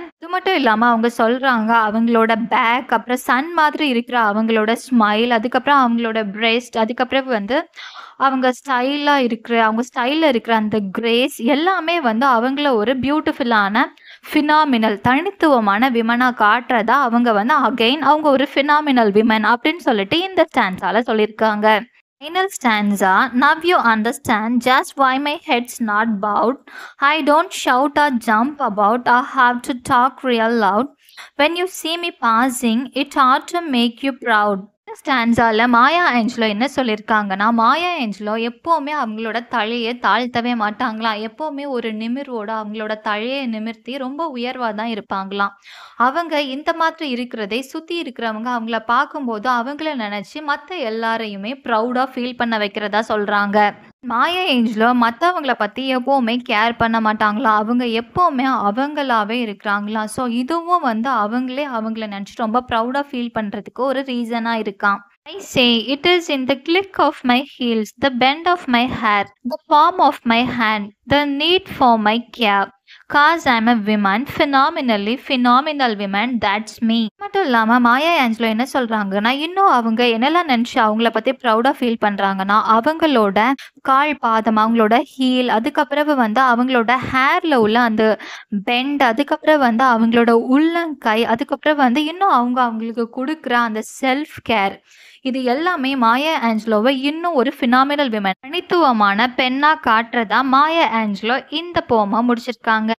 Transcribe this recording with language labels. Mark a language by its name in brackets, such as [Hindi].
[Tamil] இது மட்டும் இல்லாமல் அவங்க சொல்கிறாங்க அவங்களோட பேக், அப்புறம் சன் மாதிரி இருக்கிற அவங்களோட ஸ்மைல், அதுக்கப்புறம் அவங்களோட பிரெஸ்ட், அதுக்கப்புறம் வந்து அவங்க அவங்க ஸ்டைலில் இருக்கிற அந்த கிரேஸ் எல்லாமே வந்து அவங்கள ஒரு பியூட்டிஃபுல்லான ஃபினாமினல் தனித்துவமான விமனாக காட்டுறதா அவங்க வந்து அகைன் அவங்க ஒரு ஃபினாமினல் விமன் அப்படின்னு சொல்லிட்டு இந்த ஸ்டான்ஸால சொல்லியிருக்காங்க. [English] Final stanza, now you understand just why my head's not bowed. I don't shout or jump about or have to talk real loud. When you see me passing, it ought to make you proud. [Tamil] ஸ்டான்ஸால Maya Angelo என்ன சொல்லியிருக்காங்கன்னா, மாயா Angelo எப்போவுமே அவங்களோட தலையை தாழ்த்தவே மாட்டாங்களாம். எப்போவுமே ஒரு நிமிர்வோட அவங்களோட தலையை நிமிர்த்தி ரொம்ப உயர்வாக தான் இருப்பாங்களாம். அவங்க இந்த மாதிரி இருக்கிறதை சுற்றி இருக்கிறவங்க அவங்கள பார்க்கும்போது அவங்கள நினச்சி மற்ற எல்லாரையுமே ப்ரௌடாக ஃபீல் பண்ண வைக்கிறதா சொல்கிறாங்க. மாயா ஏஞ்சலோ மற்றவங்கள பற்றி எப்போவுமே கேர் பண்ண மாட்டாங்களாம். அவங்க எப்போவுமே அவங்களாவே இருக்கிறாங்களாம். ஸோ இதுவும் வந்து அவங்கள நினச்சி ரொம்ப ப்ரௌடாக ஃபீல் பண்ணுறதுக்கு ஒரு ரீசனாக இருக்கான். [English] I say it is in the click of my heels, the bend of my hair, the palm of my hand, the need for my care. Cause I'm a woman, phenomenal woman, that's me. [Tamil] மட்டும் இல்லாமல் மாயா Angelo என்ன சொல்கிறாங்கன்னா, இன்னும் அவங்க என்னெல்லாம் நினச்சி அவங்கள பற்றி ப்ரௌடாக ஃபீல் பண்ணுறாங்கன்னா, அவங்களோட கால் பாதம், அவங்களோட ஹீல், அதுக்கப்புறம் வந்து அவங்களோட ஹேரில் உள்ள அந்த பெண்ட், அதுக்கப்புறம் வந்து அவங்களோட உள்ளங்கை, அதுக்கப்புறம் வந்து இன்னும் அவங்களுக்கு கொடுக்குற அந்த செல்ஃப் கேர், இது எல்லாமே மாயா ஏஞ்சலோவை இன்னும் ஒரு ஃபினாமினல் விமன் தனித்துவமான பெண்ணாக காட்டுறதா மாயா ஏஞ்சலோ இந்த போமை முடிச்சிருக்காங்க.